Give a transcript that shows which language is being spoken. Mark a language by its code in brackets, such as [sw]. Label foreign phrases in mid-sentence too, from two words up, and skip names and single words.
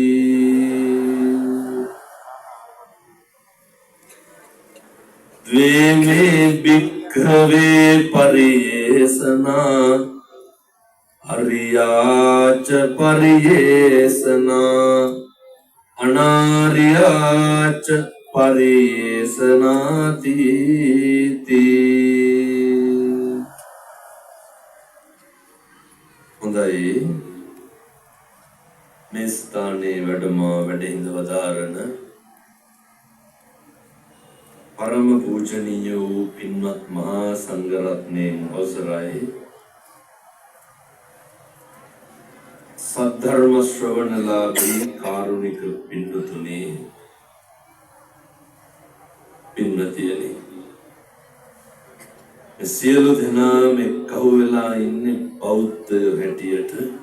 [pi] Dveme bhikkhave pariyesana ariyaca pariyesana anariyaca pariyesanati. [si] Hondai මේ ස්ථානයේ වැඩම වැඩහිඳ වදාරන පරම පූජනීය වූ පින්වත් මහා සංඝරත්නයන් අවසරයි. සද්ධර්ම ශ්‍රවණලාභී කාරුණික පින්වතුනි, පින්වතියනි, සියලු දෙනාම එක්කහු වෙලා ඉන්නේ බෞද්ධ හැටියට